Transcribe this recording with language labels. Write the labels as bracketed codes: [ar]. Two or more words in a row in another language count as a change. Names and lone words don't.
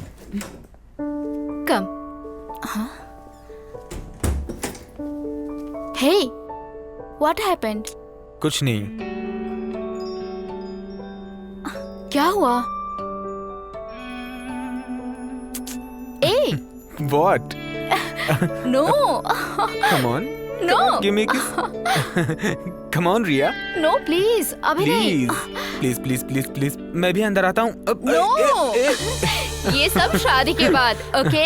[hi] कम। हाँ? [en] Hey, what happened? [hi] कुछ नहीं। क्या हुआ? [en] Hey, What? no, Come on. no, Come on, give me a kiss. Come on, Riya. no, please, [hi] अभी नहीं। Please. मैं भी अंदर आता हूँ। No, ये सब शादी के बाद, okay?